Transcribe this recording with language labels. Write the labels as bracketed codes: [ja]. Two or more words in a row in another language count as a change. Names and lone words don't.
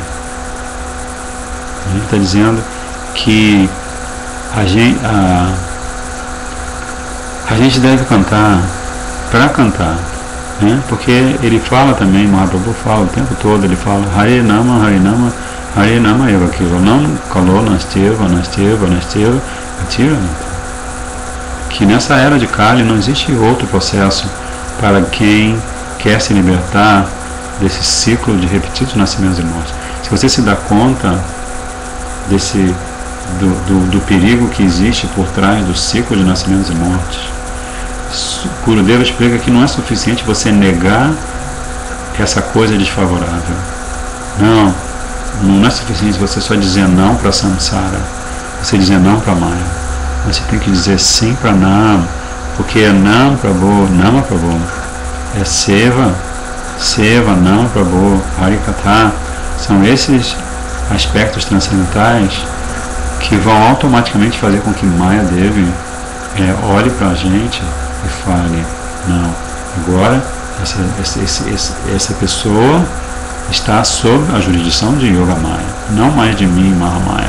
[pt] Ele está dizendo que a gente deve cantar para cantar, né? Porque ele fala também, Mahaprabhu fala o tempo todo, ele fala [sa] हरे नाम, हरे नाम, हरे नाम एव केवलम् कलौ नास्त्येव, [pt] que nessa era de Kali não existe outro processo para quem quer se libertar desse ciclo de repetidos nascimentos e mortes. Se você se dá conta do perigo que existe por trás do ciclo de nascimentos e mortes, Gurudeva explica que não é suficiente você negar essa coisa desfavorável. Não é suficiente você só dizer não para Samsara, você dizer não para Maya. Você tem que dizer sim para Nam, porque é Nam Prabhu, Nama Prabhu, é Seva, Nama Prabhu, Harikatha. São esses aspectos transcendentais que vão automaticamente fazer com que Maya Devi olhe para a gente e fale, não, agora essa pessoa está sob a jurisdição de Yoga Maya, não mais de mim, Mahamaya.